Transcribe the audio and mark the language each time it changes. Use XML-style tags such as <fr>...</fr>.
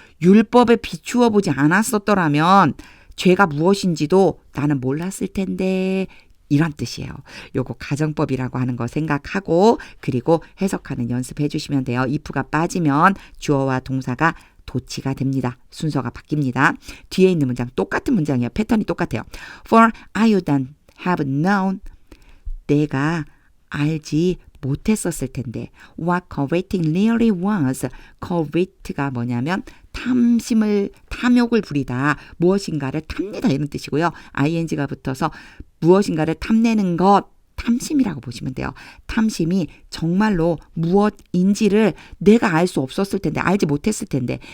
<ko>율법에 비추어 보지 않았었더라면 죄가 무엇인지도 나는 몰랐을 텐데, 이런 뜻이에요. 요거 가정법이라고 하는 거 생각하고 그리고 해석하는 연습해 주시면 돼요. if가 빠지면 주어와 동사가 도치가 됩니다. 순서가 바뀝니다. 뒤에 있는 문장 똑같은 문장이에요. 패턴이 똑같아요.</ko> <en>For I wouldn't have known.</en> <ko>내가 알지 못했었을 텐데.</ko> <en>What coveting really was.</en> <ko>covet가 뭐냐면 탐욕을 부리다. 무엇인가를 탑니다. 이런 뜻이고요. ing가 붙어서 무엇인가를 탐내는 것. 탐심이라고 보시면 돼요. 탐심이 정말로 무엇인지를 내가 알 수 없었을 텐데, 알지 못했을 텐데.</ko>